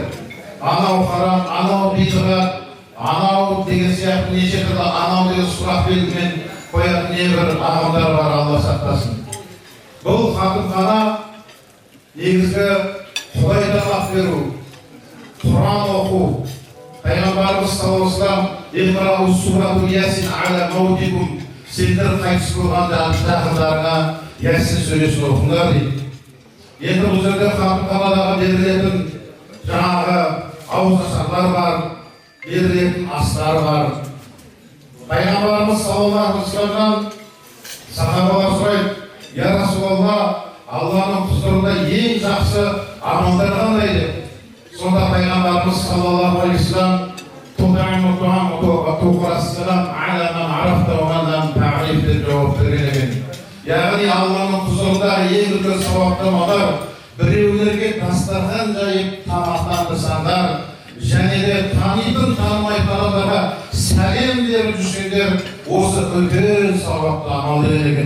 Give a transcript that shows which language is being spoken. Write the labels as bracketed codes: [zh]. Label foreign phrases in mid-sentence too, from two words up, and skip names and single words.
[kk] Анау харам, анау бидғат, анау деген сияқты неше түрлі анау деген сұрақ белгімен қоятын небір ағымдар бар, Алла сақтасын. Бұл қатымхана негізгі Құдай тамақ беру, Құран оқу. [ar] Пайғамбарымыз صلى الله عليه وسلم «اقرؤوا سورة يس على موتاكم». [kk] Сендер қайтыс болған жақындарыңа Ясин сүресін оқыңдар дейді. Енді бұл жерде қатымханадағы берілетін жаңағы ауызашарлар бар, берілетін астар бар. Пайғамбарымыз [ar] صلى الله عليه وسلم [kk] сахабалар сұрайды: [ar] «يا رسول الله, [kk] Алланың құзырында ең жақсы амалдар қандай?» деп. Сонда пайғамбарымыз [ar] صلى الله عليه وسلم [kk] деп жауап берген екен. Яғни Алланың құзырындағы ең үлкен сауапты амалдар біреулерге дастархан жайып тамақтандырсаңдар, және де танитын танымайтын адамдарға сәлем беріп жүрсеңдер, осы үлкен сауапты амал деген екен.